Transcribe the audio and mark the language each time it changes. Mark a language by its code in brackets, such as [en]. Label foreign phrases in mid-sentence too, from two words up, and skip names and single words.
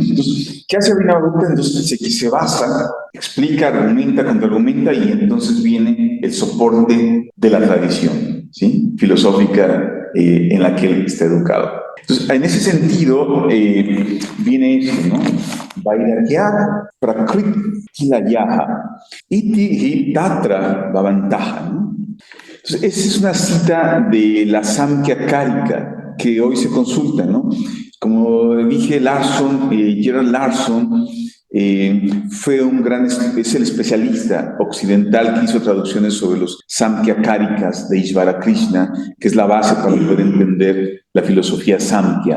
[es] Entonces, ¿qué hace Abhinavagupta? Entonces se basa, explica, argumenta, contraargumenta, y entonces viene el soporte de la tradición, ¿sí? Filosófica en la que él está educado. Entonces, en ese sentido, viene eso, ¿no? [sa] वैराग्यात् प्रकृतिलयः इति हि तत्र भवन्तः, [es] ¿no? Entonces, esa es una cita de la Samkhya Karika que hoy se consulta, ¿no? Como dije, Gerald Larson, es el especialista occidental que hizo traducciones sobre los Samkhya Karikas de Ishvara Krishna, que es la base para poder entender la filosofía Samkhya.